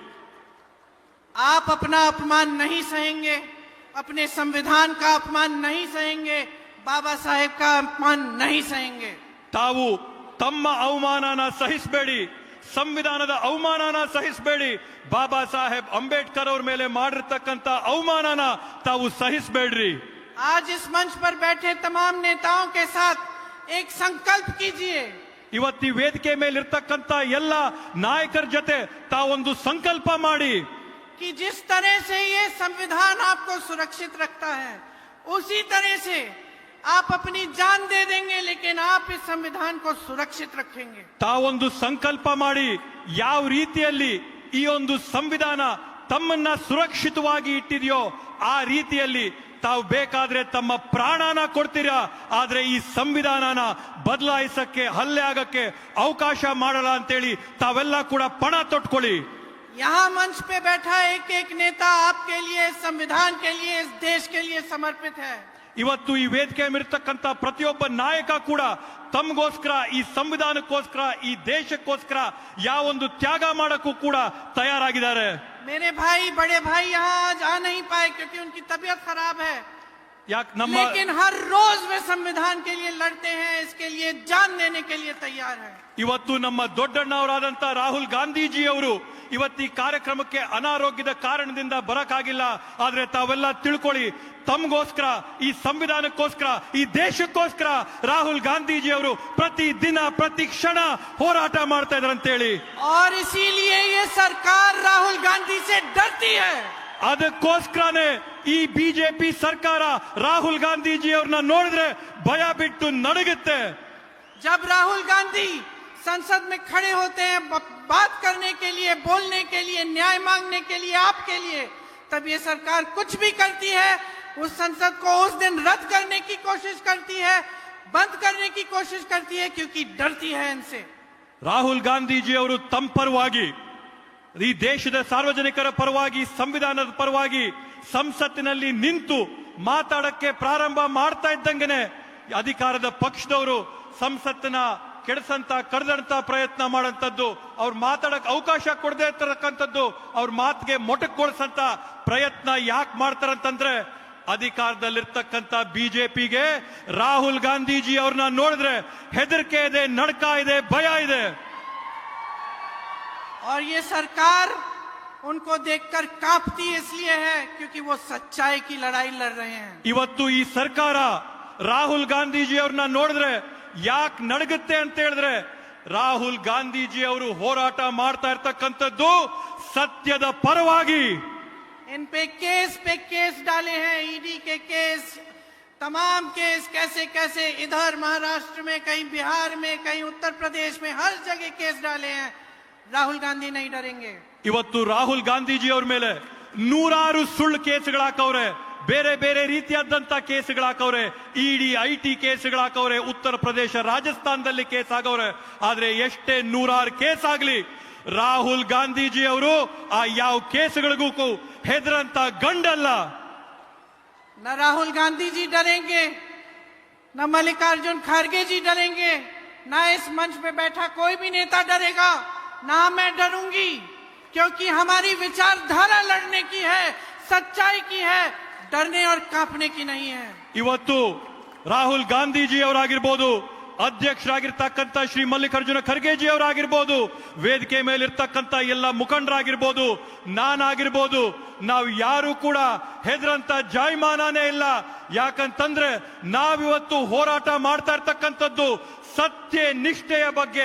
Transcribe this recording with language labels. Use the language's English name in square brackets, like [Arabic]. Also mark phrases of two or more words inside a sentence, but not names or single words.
[Hindi] आप अपना अपमान नहीं सहेंगे, अपने संविधान का अपमान नहीं सहेंगे, बाबा साहेब का अपमान नहीं सहेंगे. [Kannada] ತಾವು ತಮ್ಮ ಅವಮಾನನ ಸಹಿಸಬೇಡಿ, ಸಂವಿಧಾನದ ಅವಮಾನನ ಸಹಿಸಬೇಡಿ, ಬಾಬಾ ಸಾಹೇಬ್ ಅಂಬೇಡ್ಕರ್ ಅವ್ರ ಮೇಲೆ ಮಾಡಿರ್ತಕ್ಕಂಥ ಅವಮಾನನ ತಾವು ಸಹಿಸಬೇಡ್ರಿ. [Hindi] आज इस मंच पर बैठे तमाम नेताओं के साथ एक संकल्प कीजिए. [Kannada] ಇವತ್ತಿ ವೇದಿಕೆ ಮೇಲೆ ಇರ್ತಕ್ಕಂಥ ಎಲ್ಲ ನಾಯಕರ ಜೊತೆ ತಾವೊಂದು ಸಂಕಲ್ಪ ಮಾಡಿ, [Hindi] कि जिस तरह से ये संविधान आपको सुरक्षित रखता है, उसी तरह से आप अपनी जान दे देंगे, लेकिन आप इस संविधान को सुरक्षित रखेंगे. [Kannada] ತಾವೊಂದು ಸಂಕಲ್ಪ ಮಾಡಿ, ಯಾವ ರೀತಿಯಲ್ಲಿ ಈ ಒಂದು ಸಂವಿಧಾನ ತಮ್ಮನ್ನ ಸುರಕ್ಷಿತವಾಗಿ ಇಟ್ಟಿದೆಯೋ ಆ ರೀತಿಯಲ್ಲಿ ತಾವು ಬೇಕಾದ್ರೆ ತಮ್ಮ ಪ್ರಾಣನ ಕೊಡ್ತೀರಾ, ಆದ್ರೆ ಈ ಸಂವಿಧಾನನ ಬದಲಾಯಿಸಕ್ಕೆ, ಹಲ್ಲೆ ಆಗಕ್ಕೆ ಅವಕಾಶ ಮಾಡಲ್ಲ ಅಂತೇಳಿ ತಾವೆಲ್ಲ ಕೂಡ ಪಣ ತೊಟ್ಕೊಳ್ಳಿ. [Hindi] यहाँ मंच पे बैठा एक एक नेता आपके लिए, संविधान के लिए, इस देश के लिए समर्पित है. [Kannada] ಇವತ್ತು ಈ ವೇದಿಕೆ ಮೇಲಿರ್ತಕ್ಕಂಥ ಪ್ರತಿಯೊಬ್ಬ ನಾಯಕ ಕೂಡ ತಮಗೋಸ್ಕರ, ಈ ಸಂವಿಧಾನಕ್ಕೋಸ್ಕರ, ಈ ದೇಶಕ್ಕೋಸ್ಕರ ಯಾವೊಂದು ತ್ಯಾಗ ಮಾಡಕ್ಕೂ ಕೂಡ ತಯಾರಾಗಿದ್ದಾರೆ. [Hindi] मेरे भाई, बड़े भाई यहाँ आज आ नहीं पाए क्योंकि उनकी तबीयत खराब है, [Kannada] ಯಾಕೆ ನಮ್ಮ [Hindi] लेकिन हर रोज वे संविधान के लिए लड़ते हैं, इसके लिए जान देने के लिए तैयार है. [Kannada] ಇವತ್ತು ನಮ್ಮ ದೊಡ್ಡಣ್ಣವರಾದಂತ ರಾಹುಲ್ ಗಾಂಧೀಜಿ ಅವರು ಇವತ್ತು ಈ ಕಾರ್ಯಕ್ರಮಕ್ಕೆ ಅನಾರೋಗ್ಯದ ಕಾರಣದಿಂದ ಬರಕ್ಕಾಗಿಲ್ಲ. ಆದ್ರೆ ತಾವೆಲ್ಲ ತಿಳ್ಕೊಳ್ಳಿ, ತಮಗೋಸ್ಕರ, ಈ ಸಂವಿಧಾನಕ್ಕೋಸ್ಕರ, ಈ ದೇಶಕ್ಕೋಸ್ಕರ ರಾಹುಲ್ ಗಾಂಧೀಜಿ ಅವರು ಪ್ರತಿ ದಿನ ಪ್ರತಿ ಕ್ಷಣ ಹೋರಾಟ ಮಾಡ್ತಾ ಇದ್ದಾರೆ ಅಂತೇಳಿ. [Hindi] और इसीलिए ये सरकार राहुल गांधी से डरती है. [Kannada] ಅದಕ್ಕೋಸ್ಕರನೇ ಈ ಬಿಜೆಪಿ ಸರ್ಕಾರ ರಾಹುಲ್ ಗಾಂಧೀಜಿ ಅವ್ರನ್ನ ನೋಡಿದ್ರೆ ಭಯ ಬಿಟ್ಟು ನಡುಗುತ್ತೆ. [Hindi] जब राहुल गांधी संसद में खड़े होते हैं बात करने के लिए, बोलने के लिए, न्याय मांगने के लिए, आपके लिए, तब ये सरकार कुछ भी करती है, उस संसद को उस दिन रद्द करने की कोशिश करती है, बंद करने की कोशिश करती है, क्योंकि डरती है इनसे. [Kannada] ರಾಹುಲ್ ಗಾಂಧೀಜಿ ಅವರು ತಮ್ಮ ಪರವಾಗಿ, ಈ ದೇಶದ ಸಾರ್ವಜನಿಕರ ಪರವಾಗಿ, ಸಂವಿಧಾನದ ಪರವಾಗಿ ಸಂಸತ್ತಿನಲ್ಲಿ ನಿಂತು ಮಾತಾಡಕ್ಕೆ ಪ್ರಾರಂಭ ಮಾಡ್ತಾ ಇದ್ದಂಗೆನೆ ಅಧಿಕಾರದ ಪಕ್ಷದವರು ಸಂಸತ್ತಿನ ಕೆಡಿಸಂತ ಕಡ್ದಂತ ಪ್ರಯತ್ನ ಮಾಡಂತದ್ದು, ಅವ್ರ ಮಾತಾಡಕ್ ಅವಕಾಶ ಕೊಡದೇ ಇರ್ತಕ್ಕಂಥದ್ದು, ಅವ್ರ ಮಾತಿಗೆ ಮೊಟಕುಗೊಳಿಸಂತ ಪ್ರಯತ್ನ ಯಾಕೆ ಮಾಡ್ತಾರಂತಂದ್ರೆ ಅಧಿಕಾರದಲ್ಲಿರ್ತಕ್ಕಂಥ ಬಿಜೆಪಿಗೆ ರಾಹುಲ್ ಗಾಂಧೀಜಿ ಅವ್ರನ್ನ ನೋಡಿದ್ರೆ ಹೆದರಿಕೆ ಇದೆ, ನಡ್ಕ ಇದೆ, ಭಯ ಇದೆ. [Hindi] और ये सरकार उनको देखकर कांपती इसलिए है क्योंकि वो सच्चाई की लड़ाई लड़ रहे हैं. [Kannada] ಇವತ್ತು ಈ ಸರ್ಕಾರ ರಾಹುಲ್ ಗಾಂಧೀಜಿ ಅವ್ರನ್ನ ನೋಡಿದ್ರೆ ಯಾಕೆ ನಡಗುತ್ತೆ ಅಂತ ಹೇಳಿದ್ರೆ ರಾಹುಲ್ ಗಾಂಧೀಜಿ ಅವರು ಹೋರಾಟ ಮಾಡ್ತಾ ಇರ್ತಕ್ಕಂಥದ್ದು ಸತ್ಯದ ಪರವಾಗಿ. [Hindi] इन पे केस डाले हैं, ईडी के केस, तमाम केस, कैसे कैसे इधर महाराष्ट्र में, कहीं बिहार में, कहीं उत्तर प्रदेश में, हर जगह केस डाले हैं. राहुल गांधी नहीं डरेंगे. [Kannada] ಇವತ್ತು ರಾಹುಲ್ ಗಾಂಧೀಜಿ ಅವ್ರ ಮೇಲೆ ನೂರಾರು ಸುಳ್ಳು ಕೇಸ್ಗಳು ಹಾಕವ್ರೆ, ಬೇರೆ ಬೇರೆ ರೀತಿಯಾದಂತ ಕೇಸ್ಗಳು ಹಾಕವ್ರೆ, ಇಡಿ ಐಟಿ ಕೇಸ್ಗಳು ಹಾಕವ್ರೆ, ಉತ್ತರ ಪ್ರದೇಶ ರಾಜಸ್ಥಾನದಲ್ಲಿ ಕೇಸ್ ಆಗವ್ರೆ. ಆದ್ರೆ ಎಷ್ಟೇ ನೂರಾರು ಕೇಸ್ ಆಗ್ಲಿ ರಾಹುಲ್ ಗಾಂಧೀಜಿ ಅವರು ಆ ಯಾವ ಕೇಸ್ಗಳಿಗೂ ಹೆದರಂತ ಗಂಡಲ್ಲ. [Hindi] न राहुल गांधी जी डरेंगे, न मल्लिकार्जुन खड़गे जी डरेंगे, न इस मंच पे बैठा कोई भी नेता डरेगा, ना मैं डरूंगी, क्योंकि हमारी विचारधारा लड़ने की है, सच्चाई की है, डरने और कांपने की नहीं है. [Kannada] ಇವತ್ತು ರಾಹುಲ್ ಗಾಂಧೀಜಿ ಅವರಾಗಿರ್ಬೋದು, ಅಧ್ಯಕ್ಷರಾಗಿರ್ತಕ್ಕಂಥ ಶ್ರೀ ಮಲ್ಲಿಕಾರ್ಜುನ ಖರ್ಗೆಜಿ ಅವರಾಗಿರ್ಬೋದು, ವೇದಿಕೆ ಮೇಲಿರ್ತಕ್ಕಂಥ ಎಲ್ಲ ಮುಖಂಡರಾಗಿರ್ಬೋದು, ನಾನಾಗಿರ್ಬೋದು, ನಾವು ಯಾರು ಕೂಡ ಹೆದರಂತ ಜಾಯಮಾನನೇ ಇಲ್ಲ. ಯಾಕಂತಂದ್ರೆ ನಾವಿವತ್ತು ಹೋರಾಟ ಮಾಡ್ತಾ ಇರ್ತಕ್ಕಂಥದ್ದು ಸತ್ಯ ನಿಷ್ಠೆಯ ಬಗ್ಗೆ.